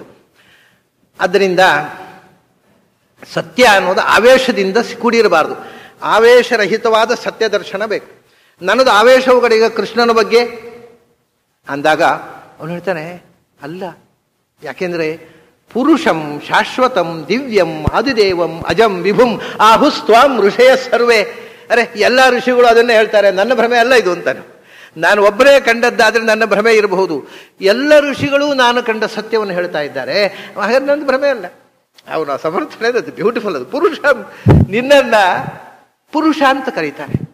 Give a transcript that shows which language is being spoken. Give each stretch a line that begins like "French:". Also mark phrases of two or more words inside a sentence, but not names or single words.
Kannada: ಆದ್ದರಿಂದ ಸತ್ಯ ಅನ್ನೋದು ಆವೇಶದಿಂದ ಕೂಡಿರಬಾರ್ದು, ಆವೇಶರಹಿತವಾದ ಸತ್ಯ ದರ್ಶನ ಬೇಕು. ನನ್ನದು ಆವೇಶವು ಕಡೆ ಈಗ ಕೃಷ್ಣನ ಬಗ್ಗೆ ಅಂದಾಗ ಅವನು ಹೇಳ್ತಾನೆ, ಅಲ್ಲ, ಯಾಕೆಂದರೆ
Sanskrit: ಪುರುಷಂ ಶಾಶ್ವತಂ ದಿವ್ಯಂ ಆದಿದೇವಂ ಅಜಂ ವಿಭುಂ ಆಹುಸ್ತ್ವಾಂ ಋಷಯ ಸರ್ವೇ.
Kannada: ಅರೆ, ಎಲ್ಲ ಋಷಿಗಳು ಅದನ್ನೇ ಹೇಳ್ತಾರೆ, ನನ್ನ ಭ್ರಮೆ ಅಲ್ಲ ಇದು ಅಂತಾನೆ. ನಾನು ಒಬ್ಬರೇ ಕಂಡದ್ದಾದರೆ ನನ್ನ ಭ್ರಮೆ ಇರಬಹುದು, ಎಲ್ಲ ಋಷಿಗಳು ನಾನು ಕಂಡ ಸತ್ಯವನ್ನು ಹೇಳ್ತಾ ಇದ್ದಾರೆ, ಹಾಗಾದ್ರೆ ನನ್ನ ಭ್ರಮೆ ಅಲ್ಲ. ಅವನ ಸಮರ್ಥನೆ ಅದು ಬ್ಯೂಟಿಫುಲ್. ಅದು ಪುರುಷ, ನಿನ್ನನ್ನ ಪುರುಷ ಅಂತ ಕರೀತಾರೆ.